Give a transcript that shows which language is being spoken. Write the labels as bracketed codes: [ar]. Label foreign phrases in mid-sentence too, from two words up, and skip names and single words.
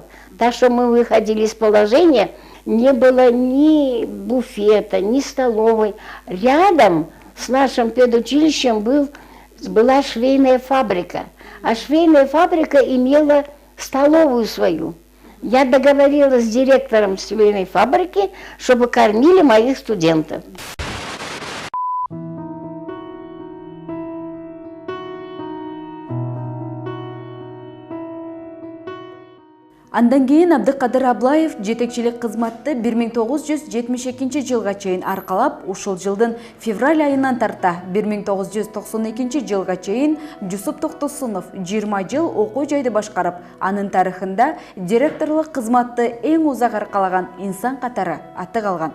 [ru] Так что мы выходили из положения. Не было ни буфета, ни столовой. Рядом с нашим педучилищем была швейная фабрика. А швейная фабрика имела столовую свою. Я договорилась с директором швейной фабрики, чтобы кормили моих студентов. [ky] Андан кийин Абдыкадыр Аблаев жетекчилик кызматты 1972 жылга чейин аркалап, ушул жылдын февраль айынан тарта 1992 жылга чейин Жусуп Токтосунов 20 жыл окуу жайды башкарып, анын тарыхында директорлук кызматты эң узак аркалаган инсан катары аты калган.